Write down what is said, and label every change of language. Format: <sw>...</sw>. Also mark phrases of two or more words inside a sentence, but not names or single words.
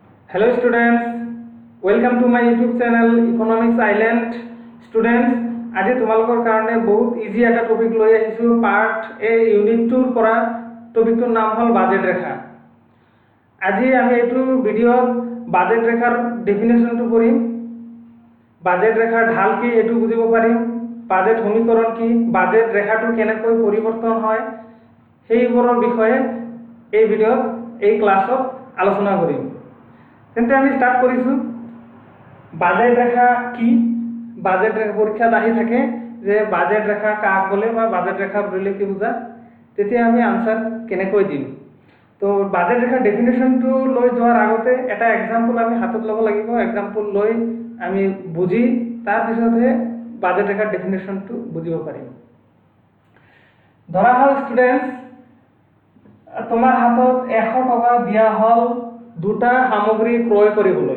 <en>Hello students, welcome to my YouTube channel Economics Island. Students,</en> <as>আজি তোমালোকৰ কাৰণে বহুত ইজি এটা টপিক লৈ আহিছো</as> <en>part A unit</en> <as>2 ৰ পৰা। টপিকটোৰ নাম হ'ল বাজেট ৰেখা। আজি আমি এইটো ভিডিঅ'ত বাজেট ৰেখাৰ ডেফিনেশ্যনটো কৰিম, বাজেট ৰেখাৰ ঢাল কি এইটো বুজিব পাৰিম, বাজেট সমীকৰণ কি, বাজেট ৰেখাটো কেনেকৈ পৰিৱৰ্তন হয় সেইবোৰৰ বিষয়ে এই ভিডিঅ'ত এই ক্লাছত আলোচনা কৰিম।</as> <bn>তেন্তে আমি স্টার্ট করিছো। বাজেট রেখা কি, বাজেট রেখা পরীক্ষাত আহি থাকে যে বাজেট রেখা কাক বলে বা বাজেট রেখা বলে কি বুঝা,</bn> <as>তেতিয়া আমি আনসার কেনেকৈ দিম। তো বাজেট রেখাৰ ডেফিনেশ্যনটো লৈ যোৱাৰ আগতে এটা এক্সাম্পল আমি হাতত ল'ব লাগিব। এক্সাম্পল লৈ আমি বুজি তাৰপিছতহে বাজেট ৰেখাৰ ডেফিনেশ্যনটো বুজিব পাৰিম। ধৰা হ'ল ষ্টুডেণ্টছ, তোমাৰ হাতত 100 টকা দিয়া হ'ল দুটা সামগ্ৰী ক্ৰয় কৰিবলৈ।</as>